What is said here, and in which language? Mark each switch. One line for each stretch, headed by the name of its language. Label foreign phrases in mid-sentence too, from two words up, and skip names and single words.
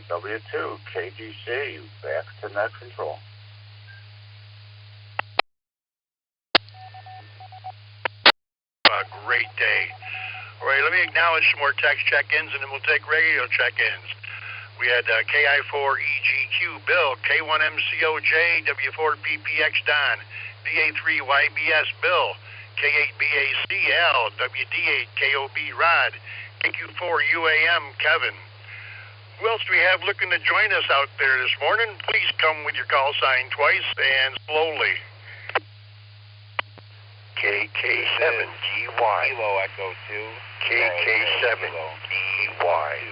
English: W2, KGC, back to net control. A great day. All right, let me acknowledge some more text check-ins, and then we'll take radio check-ins. We had KI4EGQ Bill, K1MCOJ, W4PPX Don, DA3YBS Bill, K8BACL, WD8KOB Rod, KQ4UAM Kevin. Who else do we have looking to join us out there this morning? Please come with your call sign twice and slowly. KK7GY. Kilo Echo 2. KK7GY.